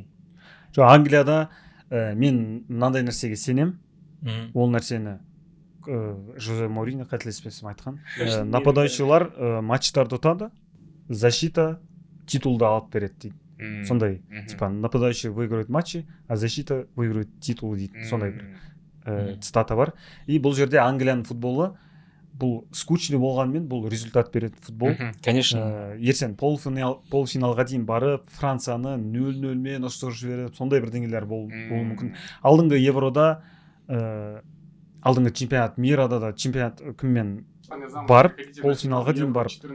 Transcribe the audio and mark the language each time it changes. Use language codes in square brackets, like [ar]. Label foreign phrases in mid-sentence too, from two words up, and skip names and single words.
[kk] Жоқ, Англияда мен мынандай нәрсеге сенем. Ол нәрсені Жозе Моуриньо қателеспесем айтқан. Нападающийлар матчтарды ұтады, защита титулды алып береді дейді. Сондай, [ru] типа, нападающий выигрывает матчи, а защита выигрывает титул дейді. [kk] Сондай бір цитата бар. И бұл жерде Англияның футболы, бұл скучный болғанмен, бұл результат береді футбол. [ru] Конечно. [kk] Ертең полуфиналға дейін барып, Францияны 0-0-мен ұстырып жіберіп, сондай бірдеңелер болуы мүмкін. Алдыңғы Еврода, алдыңғы [ru] чемпионат мирада [kk] да чемпионат кіммен барып, полуфиналға дейін барып.